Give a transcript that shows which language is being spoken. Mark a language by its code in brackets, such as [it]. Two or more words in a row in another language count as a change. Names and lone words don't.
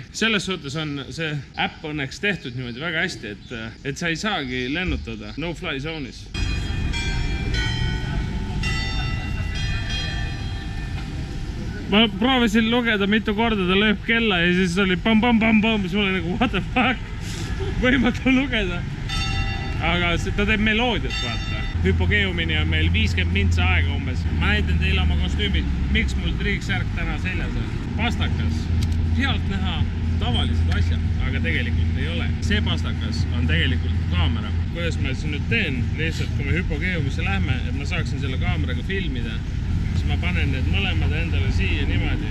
[et] Selles suhtes on see äpp õnneks tehtud niimoodi väga hästi, et sa ei saagi lennutada [en] no fly zone'is. [et] Ma proovisin lugeda mitu korda, ta lööb kella ja siis oli pam-pam-pam-pam, siis mul oli nagu [en] what the fuck, [et] võimatu lugeda. Aga ta teeb meloodiat, vaata. Hüpogeumini on meil 50 mintsa aega umbes. Ma näitan teile oma kostüümid, miks mul triiksärk täna seljas on. Pastakas, pealt näha tavalised asjad, aga tegelikult ei ole. See pastakas on tegelikult kaamera. Kuidas ma siin nüüd teen, lihtsalt kui me hüpogeumisse lähme, et ma saaksin selle kaameraga filmida, ma panen need mõlemad endale siia niimoodi.